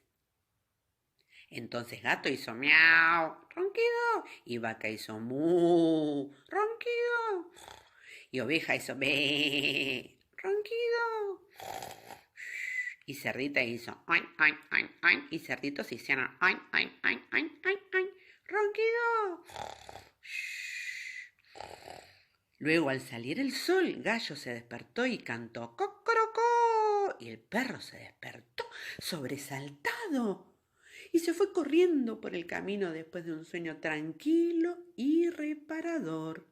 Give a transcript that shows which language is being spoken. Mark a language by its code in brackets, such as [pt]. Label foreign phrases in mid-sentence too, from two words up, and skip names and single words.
[es] Entonces gato hizo miau, ronquido, y vaca hizo mu, ronquido, y oveja hizo be, ronquido, y cerdita hizo oin, oin, oin, oin, y cerditos hicieron oin, oin, oin, oin, oin, oin, ronquido. Luego, al salir el sol, Gallo se despertó y cantó cocorocó, y el perro se despertó sobresaltado y se fue corriendo por el camino después de un sueño tranquilo y reparador.